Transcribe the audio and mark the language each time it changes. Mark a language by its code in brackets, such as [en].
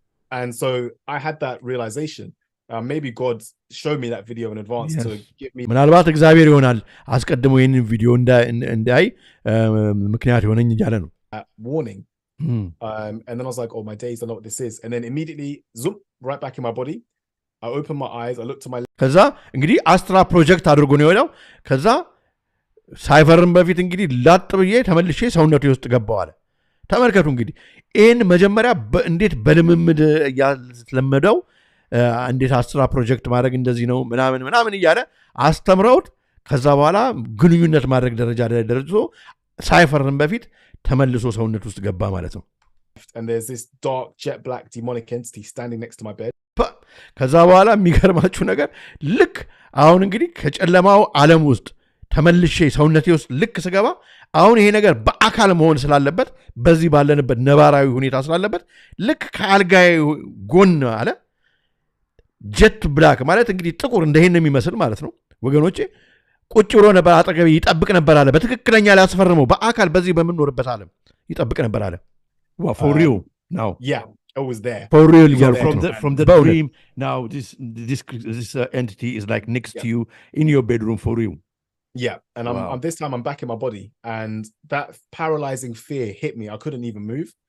[en] and so I had that realization maybe God showed me that video in advance to give me [am] ምናልባት እግዚአብሔር ይሆናል አስቀድሞ ይሄንን ቪዲዮ እንዳይ ምክንያት ይሆነኝ እያለ ነው [en] warning and then I was like oh my days I know what this is and then immediately zoom right back in my body I opened my eyes I looked to my [am] ከዛ እንግዲህ አስትራ ፕሮጀክት አድርጎ ነው የወጣው ከዛ ሳይፈርም በፊት እንግዲህ ላጥ ብዬ ተመልሼ ሰውነቴ ውስጥ ገባው አለ ተመልከቱ እንግዲህ ይህን መጀመሪያ እንዴት በልምምድ ያስለመደው እንዴት አስትራ ፕሮጀክት ማድረግ እንደዚህ ነው ምናምን እያለ አስተምረውት ከዛ በኋላ ግንኙነት ማድረግ ደረጃ ደርሶ ሳይፈርም በፊት ተመልሶ ሰውነት ውስጥ ገባ ማለት ነው። [en] And there's this dark jet black demonic entity standing next to my bed. [am] ከዛ በኋላ የሚገርማችሁ ነገር ልክ አሁን እንግዲህ ከጨለማው ዓለም ውስጥ ተመልሼ ሰውነቴ ውስጥ ልክ ስገባ አሁን ይሄ ነገር በአካል መሆን ስላለበት በዚህ ባለንበት ነባራዊ ሁኔታ ስላለበት ልክ ከአልጋዬ ጎን አለ ጀት ብላክ ማለት እንግዲህ ጥቁር እንደሄን የሚመስል ማለት ነው ወገኖቼ ቁጭ ብሎ ነበር አጠገቤ ይጠብቅ ነበር አለ በትክክለኛ ሊያስፈርመው በአካል በዚህ በምንኖርበት ዓለም ይጠብቅ ነበር አለ [en] for real now yeah it was there for real from the dream now this entity is like next to you in your bedroom for real. Yeah, and I'm this time I'm back in my body, and that paralyzing fear hit me. I couldn't even move.